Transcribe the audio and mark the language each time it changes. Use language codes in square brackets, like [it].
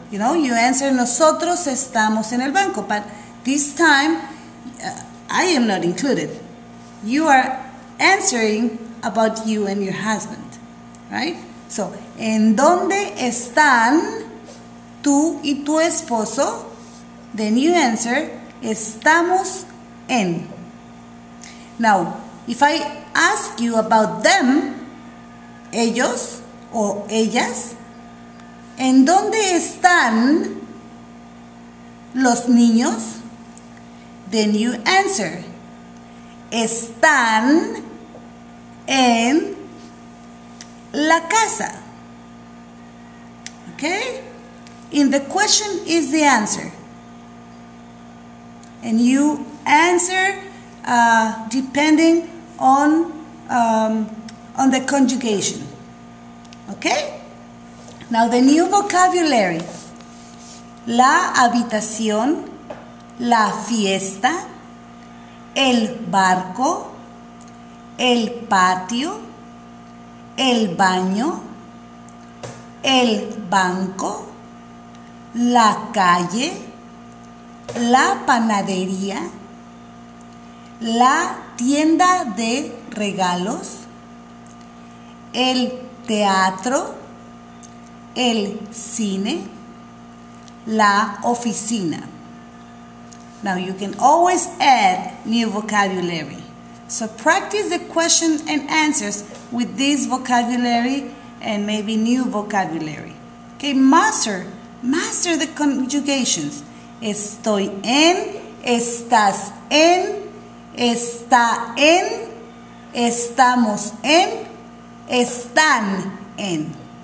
[en] You know, you answer, [es] nosotros estamos en el banco. [en] But this time, I am not included. You are answering about you and your husband, right? [es] So, ¿en dónde están tú y tu esposo? [en] Then you answer, [es] estamos en. [en] Now, if I ask you about them, [es] ellos o ellas, ¿en dónde están los niños? [en] Then you answer, [es] están en la casa. [en] Okay? In the question is the answer. And you answer depending on the conjugation. Okay? Now the new vocabulary. [es] La habitación, la fiesta, el barco, el patio, el baño, el banco, la calle, la panadería, la tienda de regalos, el teatro, el cine, la oficina. [en] Now you can always add new vocabulary. So practice the question and answers with this vocabulary and maybe new vocabulary. Okay, master the conjugations. [es] Estoy en, estás en, está en, estamos en, están en.